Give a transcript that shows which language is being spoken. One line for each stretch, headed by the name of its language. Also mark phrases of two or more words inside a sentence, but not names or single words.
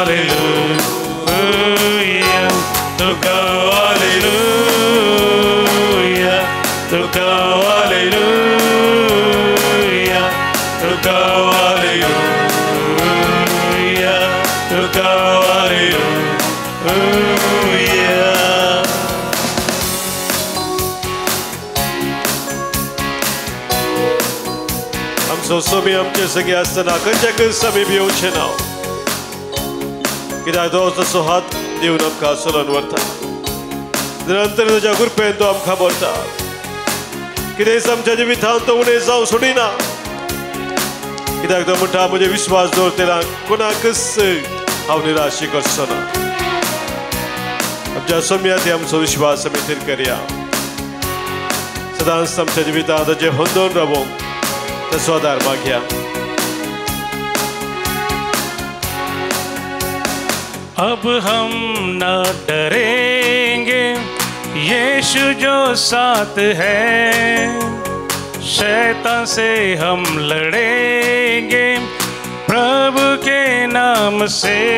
Hindi: हालेलुया, तो गाओ हालेलुया, तो गाओ हालेलुया, तो गाओ हालेलुया, तो गाओ हालेलुया।
Konkani: सोमी आमचे सगळे असताना खंयच्याक समी बी येवचे ना, कित्याक तो तसो हात दिवन आमकां चलोवन व्हरता, निरंतर तुज्या कृपेन तो आमकां भरता, कितेंय आमच्या जिवितांत तो उणें जावं सोडिना, कित्याक तो म्हणटा म्हजे विश्वास दवरतल्या कोणाकच हांव निराशी करचो ना। आमच्या सोम्यात आमचो विश्वास आमी थंय करया, सदांच आमच्या जिवितांत जे होंदोन रावूंक आधार मागया।
Hindi: अब हम न डरेंगे, यीशु जो साथ है, शैतान से हम लड़ेंगे प्रभु के नाम से।